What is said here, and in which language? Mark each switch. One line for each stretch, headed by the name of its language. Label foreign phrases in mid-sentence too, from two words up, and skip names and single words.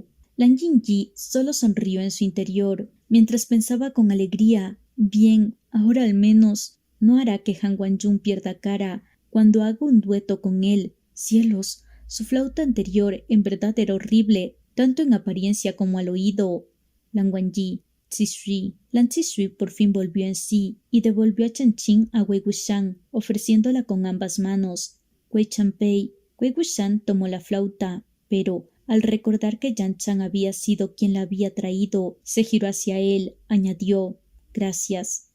Spanish: Lan Jinji solo sonrió en su interior, mientras pensaba con alegría: «Bien, ahora al menos no hará que Han Guangyun pierda cara cuando haga un dueto con él». Cielos, su flauta anterior en verdad era horrible, tanto en apariencia como al oído. Lan Wangji: Zishui. Lan Zishui por fin volvió en sí y devolvió a Chen Qing a Wei Wuxian, ofreciéndola con ambas manos. Wei Chanpei. Wei Wuxian tomó la flauta, pero al recordar que Yan Chan había sido quien la había traído, se giró hacia él, añadió: «Gracias».